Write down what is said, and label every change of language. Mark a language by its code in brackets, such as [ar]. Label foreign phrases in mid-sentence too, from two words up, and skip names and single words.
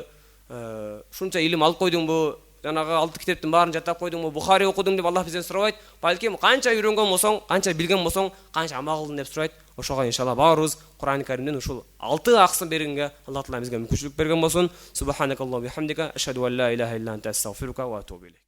[ky] Шунча илим алып койдуңбу? Жанагы 6 китептин баарын жаттап койдуңбу? Бухари окудуң деп Аллах бизден сурабайт. Балким канча үйрөнгөн болсоң, канча билген болсоң, канча амал кылдың деп сурайт. Ошого иншалла баарыбыз Кур'ан-ы Каримден ушул 6 аксын бергенге Аллах Таалам бизге мүмкүнчүлүк берген болсун. [ar] سبحانك اللهم بحمدك أشهد أن لا إله إلا أنت أستغفرك وأتوب إليك.